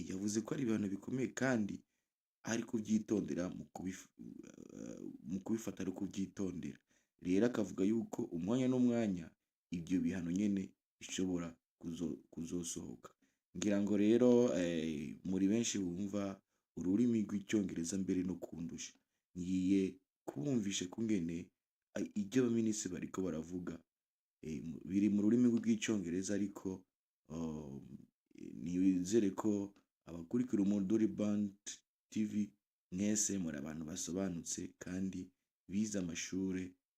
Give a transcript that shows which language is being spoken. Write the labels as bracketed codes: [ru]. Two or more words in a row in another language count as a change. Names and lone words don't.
[rn] Yavuze ko ari ibihano bikomeye kandi ari kubyitondera mu kubifata ari kubyitondera. Rero akavuga yuko umwanya n'umwanya ibyo bihano nyene bishobora kuzosohoka. Ngira ngo rero muri benshi bumva ururimi rw'icyongereza mbere no kundusha, ngiye kubumvisha kungene ibyo abaminisitiri bariko baravuga biri mu rurimi rw'icyongereza, ariko nizere ko abakurikira Umuduri Band TV mwese muri abantu basobanutse kandi bize amashure,